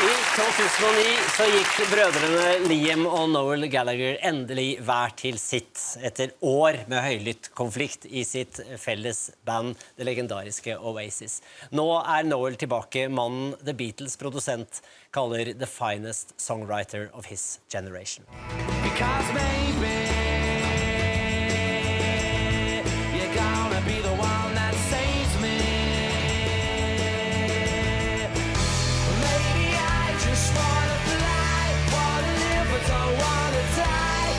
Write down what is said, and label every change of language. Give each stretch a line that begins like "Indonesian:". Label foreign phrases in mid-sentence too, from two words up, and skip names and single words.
Norwegian: 2009 så gikk brødrene Liam og Noel Gallagher endelig hver til sitt etter år med høylytt konflikt i sitt felles band, det legendariske Oasis. Nå Noel tilbake, mannen
English: The Beatles
Norwegian: produsent kaller
English: the finest songwriter of his generation. Because maybe you're gonna be the one that saves me. Maybe I just wanna fly, wanna live but don't wanna die.